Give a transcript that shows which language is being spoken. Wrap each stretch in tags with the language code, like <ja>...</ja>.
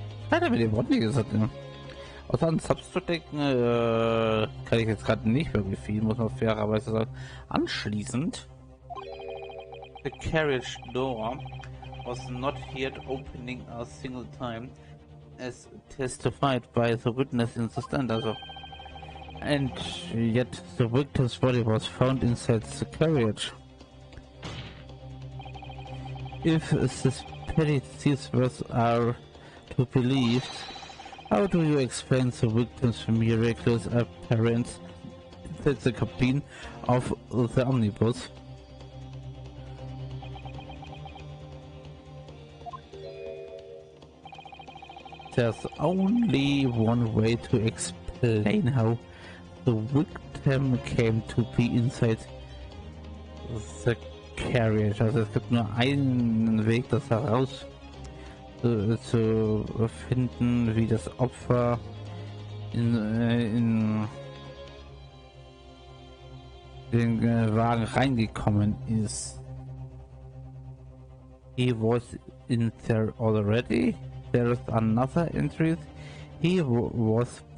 <de>Hat er mit dem Wort nicht gesagt, ne? Außer an Subs zu denken, kann ich jetzt gerade nicht wirklich viel, muss man fairerweise sagen. Anschließend,</de> <en>the carriage door was not yet opening a single time, as testified by the witness in the stand, also. And yet the victim's body was found inside the carriage. If suspicious words are to be believed, how do you explain the victim's miraculous appearance inside the cabin of the omnibus? There's only one way to explain how the victim came to be inside the carriage.</en> <de>Also es gibt nur einen Weg, das heraus zu finden, wie das Opfer in den Wagen reingekommen ist.</de> <en>He was in there already. There is another entry. He was</en>